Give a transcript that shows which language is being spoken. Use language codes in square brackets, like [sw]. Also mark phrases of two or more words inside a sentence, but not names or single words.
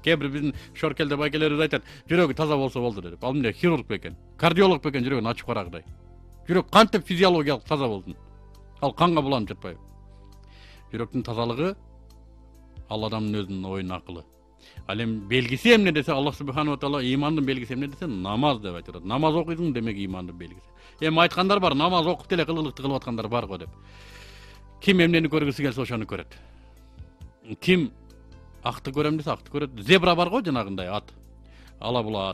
[ky] Кээ бир биздин шоркелде байкелерибиз айтат, жүрөгү таза болсо болду деп. Ал эмне, хирург бекен, кардиолог бекен жүрөгүн ачып карагыдай. Жүрөк кантип физиологиялык таза болсун? Ал канга буланып жатпайбы? Жүрөктүн тазалыгы ал адамдын өзүнүн оюн акылы. Ал эми белгиси эмне десе, [ar] الله سبحانه و تعالى [ky] имандын белгиси эмне десе, намаз деп айтат. Намаз окуйсуң демек имандын белгиси. Эми айткандар бар, намаз окуп деле кылгылыкты кылып аткандар бар го деп. Ким эмнени көргүсү келсе ошону көрөт. Ким акты көрөм десе акты көрөт. Зебра бар го жанагындай ат. Ала була ат.